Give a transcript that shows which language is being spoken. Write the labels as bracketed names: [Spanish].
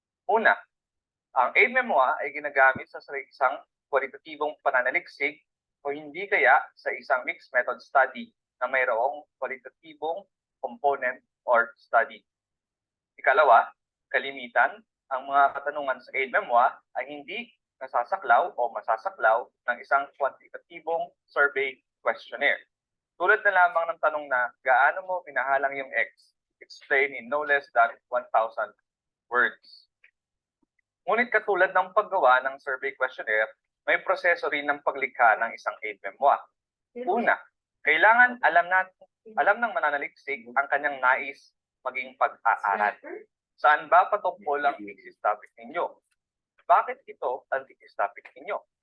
[Filipino] Una, ang aid memoir ay ginagamit sa isang kwalitatibong pananaliksik o hindi kaya sa isang mixed method study na mayroong kwalitatibong component or study. Ikalawa, kalimitan, ang mga katanungan sa aid memoir ay hindi nasasaklaw o masasaklaw ng isang kwantitatibong survey questionnaire. Tulad na lamang ng tanong na, gaano mo minahalang yung ex? [English] Explain in no less than 1,000 words. [Filipino] Ngunit katulad ng paggawa ng survey questionnaire, may proseso rin ng paglikha ng isang aid memoir. Una, kailangan alam ng mananaliksik ang kanyang nais maging pag-aaral. Saan ba patungkol ang thesis topic ninyo? Bakit ito ang thesis topic ninyo?